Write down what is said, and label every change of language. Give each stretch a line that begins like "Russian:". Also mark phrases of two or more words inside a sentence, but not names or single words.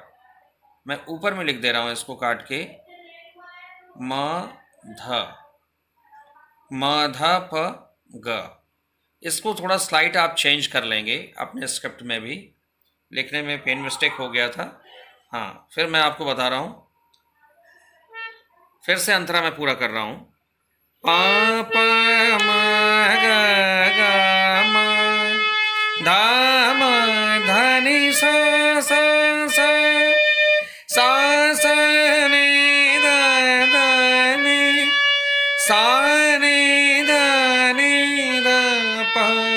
Hindi: मैं ऊपर में लिख दे रहा हूँ इसको काट के, माधा प ग। इसको थोड़ा स्लाइट आप चेंज कर लेंगे अपने स्क्रिप्ट में भी, लिखने में
English: pen mistake
Hindi: हो गया था। हाँ, फिर मैं आपको बता रहा हूँ। फिर से अंतरा मैं पूरा कर रहा हूँ। पा पा म ग ग म धा म धा नि सा सा सा सा सा नि ध ध नि सा नि ध नि ध पा